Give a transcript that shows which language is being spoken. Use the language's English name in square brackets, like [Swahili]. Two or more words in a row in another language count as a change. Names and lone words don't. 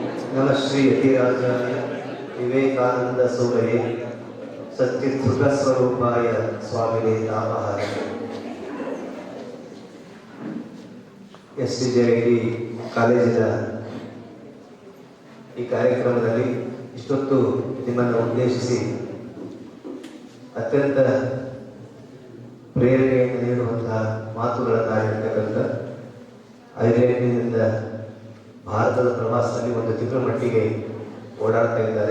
[Sanskrit] नमः श्री यतिराजाय विवेकानंद सूरये सच्चित् सुख स्वरूपाय स्वामिने तापहारे [Kannada] STJIT ಕಾಲೇಜಿನ ಈ ಕಾರ್ಯಕ್ರಮದಲ್ಲಿ ಇಷ್ಟೊತ್ತು ನಿಮ್ಮನ್ನು ಉದ್ದೇಶಿಸಿ ಅತ್ಯಂತ ಪ್ರೇರಣೆಯನ್ನು ನೀಡುವಂತಹ ಮಾತುಗಳನ್ನು ಆಡಿರ್ತಕ್ಕಂಥ ಐರ್ಲೆಂಡಿನಿಂದ ಭಾರತದ ಪ್ರವಾಸದಲ್ಲಿ ಒಂದು ತಿಂಗಳ ಮಟ್ಟಿಗೆ ಓಡಾಡ್ತಾ ಇದ್ದಾರೆ.